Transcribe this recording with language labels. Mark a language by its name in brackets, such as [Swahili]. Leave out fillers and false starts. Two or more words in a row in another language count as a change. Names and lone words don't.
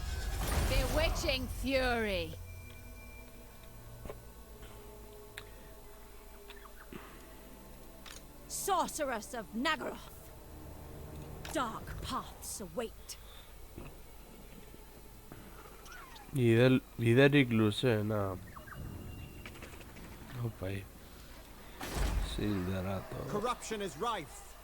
[English] Bewitching fury. Sorceress of Nagaroth. Dark paths await. Biderik luzeena. Opai. Sildarato. Corruption is rife.